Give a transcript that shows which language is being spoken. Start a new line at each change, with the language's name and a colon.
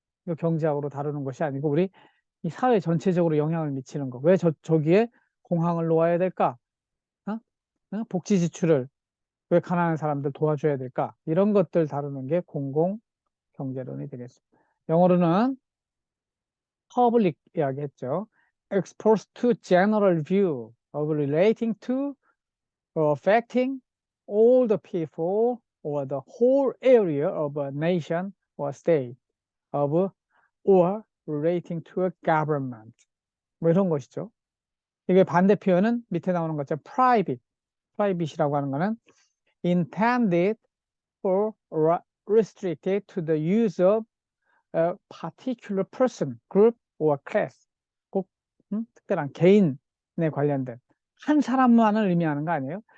Korean: 이거 경제학으로 다루는 것이 아니고 우리 이 사회 전체적으로 영향을 미치는 거. 왜 저기에 공항을 놓아야 될까? 어? 복지 지출을 왜 가난한 사람들 도와줘야 될까? 이런 것들 다루는 게 공공 경제론이 되겠습니다. 영어로는 public 이야기했죠.
English: exposed to general view of relating to or affecting all the people or the whole area of a nation or state of or relating to a government.
Korean: 뭐 이런 것이죠. 이게 반대 표현은 밑에 나오는 것처럼 private. private이라고 하는 거는
English: intended for restricted to the use of a particular person, group, or class.
Korean: 꼭 특별한 개인에 관련된 한 사람만을 의미하는 거 아니에요?